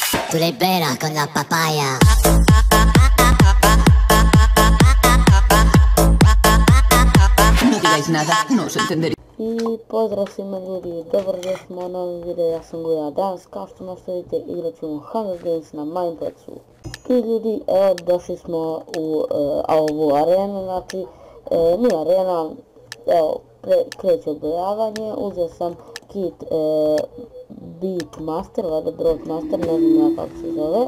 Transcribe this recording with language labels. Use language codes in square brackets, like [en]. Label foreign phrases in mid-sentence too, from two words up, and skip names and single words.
[it] Tu l'hai bella con la papaya. [es] No digáis nada, no os entendería. [hr] I pozdrav svima ljudi, dobrodošli smo u novom videu, ja sam Guja. Danas kao što možete vidjeti igrat ćemo Hunger Games na Mineplex-u. I ljudi, evo došli smo u ovu arenu, znači nije arena, evo kreće odbrojavanje, uzeo sam kit Beatmaster, vada Broadmaster, ne znam ja kako se zove.